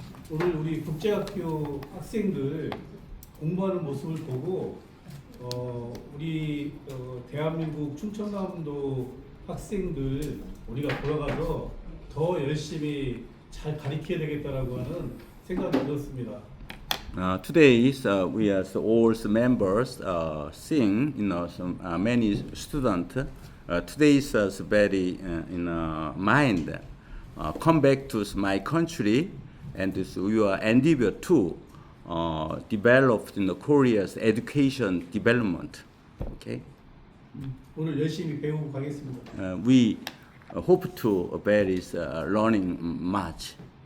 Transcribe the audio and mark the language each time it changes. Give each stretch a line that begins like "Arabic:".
Korean: 오늘 우리 국제학교 학생들 공부하는 모습을 보고 우리 대한민국 충청남도 학생들 우리가 돌아가서 더 열심히 잘 가르쳐야 되겠다라고 하는 생각이 들었습니다.
English: Today we as all members seeing some many students. Today is very in mind. Come back to my country, and we are endeavor to develop Korea's education development. Okay.
Korean: 오늘 열심히 배우고 가겠습니다.
English: We hope to very learning much.